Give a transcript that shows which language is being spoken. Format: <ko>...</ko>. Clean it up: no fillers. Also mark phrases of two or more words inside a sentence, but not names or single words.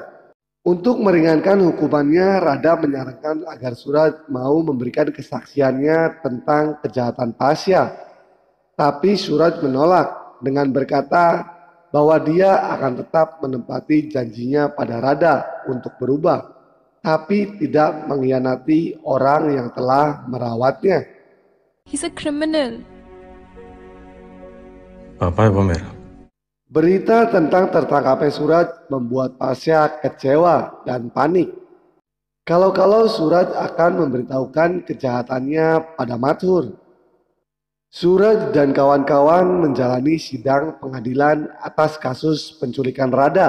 <id>Untuk meringankan hukumannya, Radha menyarankan agar Suraj mau memberikan kesaksiannya tentang kejahatan Pasha. Tapi Suraj menolak dengan berkata bahwa dia akan tetap menepati janjinya pada Radha untuk berubah, tapi tidak mengkhianati orang yang telah merawatnya.</id> <en>He's a criminal.</en> <hi>पापा है वो मेरा।</hi> <id>Berita tentang tertangkapnya Suraj membuat Pasha kecewa dan panik. Kalau-kalau Suraj akan memberitahukan kejahatannya pada Mathur. Suraj dan kawan-kawan menjalani sidang pengadilan atas kasus penculikan Radha.</id>